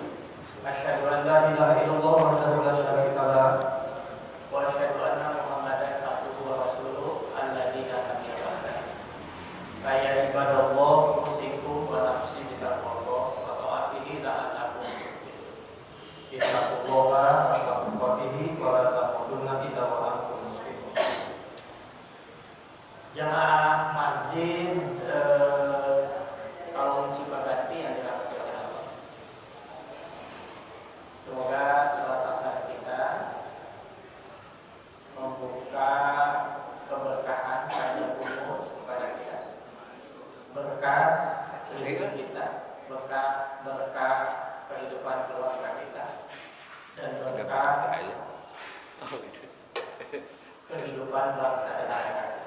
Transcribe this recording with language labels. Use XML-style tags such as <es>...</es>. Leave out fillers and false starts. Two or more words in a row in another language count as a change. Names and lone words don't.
<ar>أشهد أن لا إله إلا الله وحده لا شريك له وأشهد أن محمدا عبده ورسوله الذي لا نبي بعده. يا عباد الله أوصيكم ونفسي بتقوى الله وطاعته لعلكم تفلحون. اتقوا الله حق تقاته ولا تموتن إلا وأنتم مسلمون.</ar> <id>Jamaah masjid kaum Cipaganti yang dirahmati oleh Allah. Semoga salat asar kita membuka keberkahan panjang umur kepada kita, berkah hidup kita, berkah kehidupan keluarga kita, dan berkah kehidupan bangsa dan negara.</id>